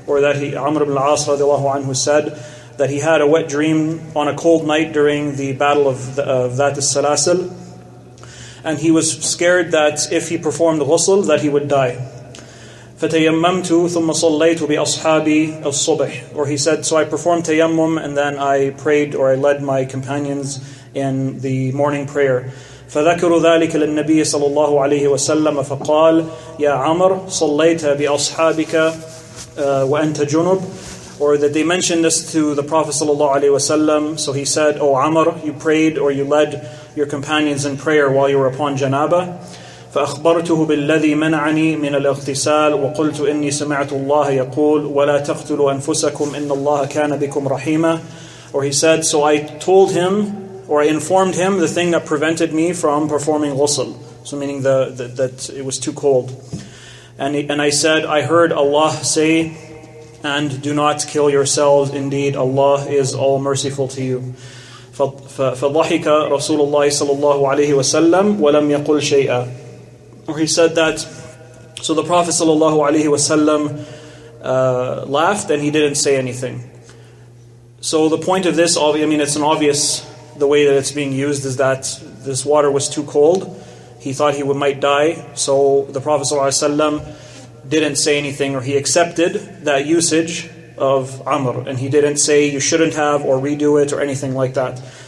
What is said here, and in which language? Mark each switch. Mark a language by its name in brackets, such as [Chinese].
[English] Or that Amr ibn al-As radiallahu anhu said that he had a wet dream on a cold night during the battle of Dhat al-Salasil, and he was scared that if he performed ghusl that he would die. [Arabic] فَتَيَمَّمْتُ ثُمَّ صَلَّيْتُ بِأَصْحَابِي الصُّبْحِ. [English] Or he said, so I performed tayammum and then I prayed, or I led my companions in the morning prayer. [Arabic] فذكروا ذلك للنبي صلى الله عليه وسلم فقال يا عمر صليت بأصحابك وأنت جنب. [English] Or that they mentioned this to the Prophet sallallahu alaihi wasallam. So he said, "O Amr, you prayed or you led your companions in prayer while you were upon janaba." [Arabic] فأخبرته بالذي منعني من الاغتسال وقلت إني سمعت الله يقول ولا تقتلوا أنفسكم إن الله كان بكم رحيما. [English] Or he said, so I told him, or I informed him, the thing that prevented me from performing ghusl. So meaning that it was too cold. And I said, I heard Allah say, and do not kill yourselves, indeed Allah is all merciful to you. [Arabic] فضحك رسول الله صلى الله عليه وسلم ولم يقل شيئا. [English] Or he said that, so the Prophet sallallahu alaihi wasallam laughed and he didn't say anything. So the point of this, it's an obvious, the way that it's being used is that this water was too cold. He thought he might die. So the Prophet sallallahu alaihi wasallam didn't say anything, or he accepted that usage of Amr, and he didn't say you shouldn't have or redo it or anything like that.